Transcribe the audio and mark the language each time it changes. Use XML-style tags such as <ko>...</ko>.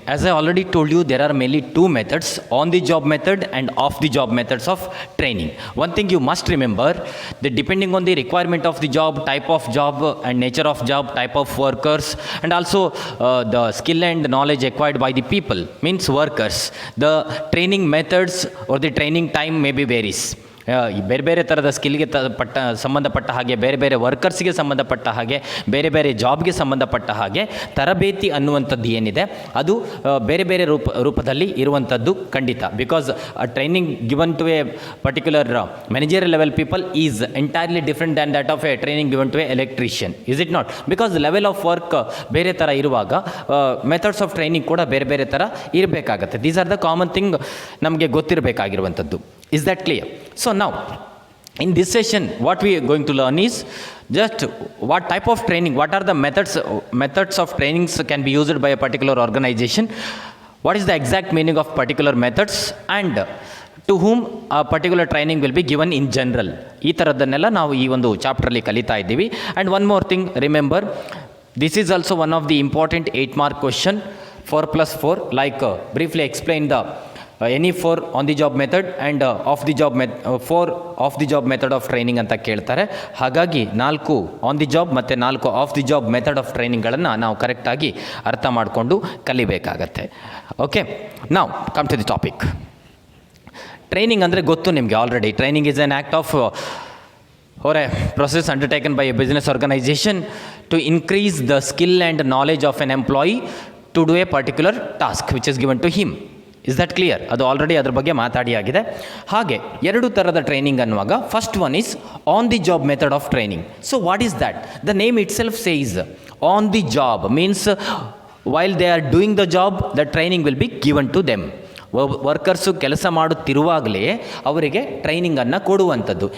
<en>As I already told you, there are mainly two methods, on-the-job method and off-the-job methods of training. One thing you must remember, that depending on the requirement of the job, type of job and nature of job, type of workers, and also the skill and knowledge acquired by the people, means workers, the training methods or the training time may be varies.</en> <kn>ಬೇರೆ ಬೇರೆ ಥರದ ಸ್ಕಿಲ್ಗೆ ಸಂಬಂಧಪಟ್ಟ ಹಾಗೆ, ಬೇರೆ ಬೇರೆ ವರ್ಕರ್ಸ್ಗೆ ಸಂಬಂಧಪಟ್ಟ ಹಾಗೆ, ಬೇರೆ ಬೇರೆ ಜಾಬ್ಗೆ ಸಂಬಂಧಪಟ್ಟ ಹಾಗೆ ತರಬೇತಿ ಅನ್ನುವಂಥದ್ದು ಏನಿದೆ ಅದು ಬೇರೆ ಬೇರೆ ರೂಪದಲ್ಲಿ ಇರುವಂಥದ್ದು ಖಂಡಿತ.</kn> <en>Because training given to a particular managerial level people is entirely different than that of a training given to a electrician. Is it not? Because level of work</en> <kn>ಬೇರೆ ಥರ ಇರುವಾಗ ಮೆಥಡ್ಸ್ ಆಫ್ ಟ್ರೈನಿಂಗ್ ಕೂಡ ಬೇರೆ ಬೇರೆ ಥರ ಇರಬೇಕಾಗತ್ತೆ.</kn> <en>these are the common thing</en> <kn>ನಮಗೆ ಗೊತ್ತಿರಬೇಕಾಗಿರುವಂಥದ್ದು.</kn> <en>Is that clear? So now, in this session, what we are going to learn is just what type of training, what are the methods of trainings can be used by a particular organization, what is the exact meaning of particular methods, and to whom a particular training will be given in general.</en> <kn>ಈ ಥರದ್ದನ್ನೆಲ್ಲ ನಾವು ಈ ಒಂದು ಚಾಪ್ಟ್ರಲ್ಲಿ ಕಲಿತಾ ಇದ್ದೀವಿ.</kn> <en>and one more thing, remember, this is also one of the important 8-mark question, 4+4, like briefly explain the any 4 on the job method and off the job 4 off the job method of training</en> <kn>ಅಂತ ಕೇಳ್ತಾರೆ. ಹಾಗಾಗಿ 4 on the job ಮತ್ತು 4 of the job method of ಟ್ರೈನಿಂಗ್ಗಳನ್ನು ನಾವು ಕರೆಕ್ಟಾಗಿ ಅರ್ಥ ಮಾಡಿಕೊಂಡು ಕಲಿಬೇಕಾಗತ್ತೆ. Okay, ನಾವು</kn> <en>Come to the topic.</en> <kn>Training ಅಂದರೆ ಗೊತ್ತು ನಿಮಗೆ already.</kn> <en>Training is an act of or a process undertaken by a business organization to increase the skill and knowledge of an employee to do a particular task which is given to him. Is that clear?</en> <kn>ಅದು already ಅದ್ರ ಬಗ್ಗೆ ಮಾತಾಡಿ ಆಗಿದೆ. ಹಾಗೆ ಎರಡು ಥರದ training ಅನ್ನುವಾಗ</kn> <en>First one is on the job method of training. So what is that? The name itself says on the job means while they are doing the job the training will be given to them.</en> <kn>Workers ಕೆಲಸ ಮಾಡುತ್ತಿರುವಾಗಲೇ ಅವರಿಗೆ ಟ್ರೈನಿಂಗನ್ನು ಕೊಡುವಂಥದ್ದು.</kn>